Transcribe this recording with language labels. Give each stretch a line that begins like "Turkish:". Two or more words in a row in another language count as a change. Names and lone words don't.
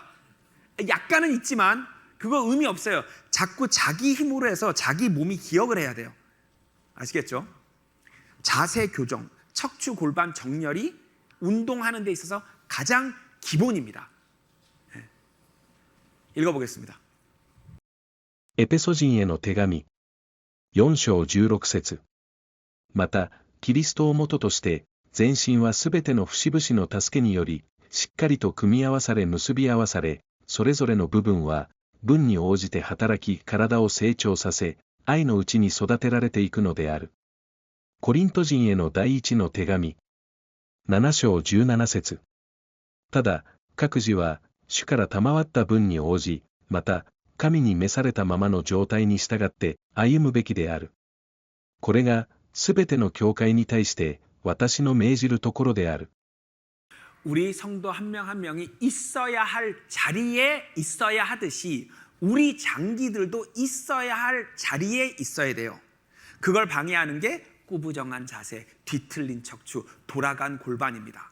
Korean: 약간은 있지만 그거 의미 없어요. 자꾸 자기 힘으로 해서 자기 몸이 기억을 해야 돼요. 아시겠죠? 자세 교정, 척추 골반 정렬이 운동하는 데 있어서 가장 기본입니다. 네. 읽어보겠습니다.
Japanese: エペソ人への手紙。4章16節。また、キリストを元として、全身はすべての節々の助けにより、しっかりと組み合わされ結び合わされ、それぞれの部分は、分に応じて働き体を成長させ、愛のうちに育てられていくのである。コリント人への第一の手紙。7章17節。ただ、各自は、主から賜った分に応じ、また、神に召されたままの状態に従って歩むべきである。これが、すべての教会に対して、私の命じるところである。
Korean: 우리 성도 한 명 한 명이 있어야 할 자리에 있어야 하듯이 우리 장기들도 있어야 할 자리에 있어야 돼요. 그걸 방해하는 게 꾸부정한 자세, 뒤틀린 척추, 돌아간 골반입니다.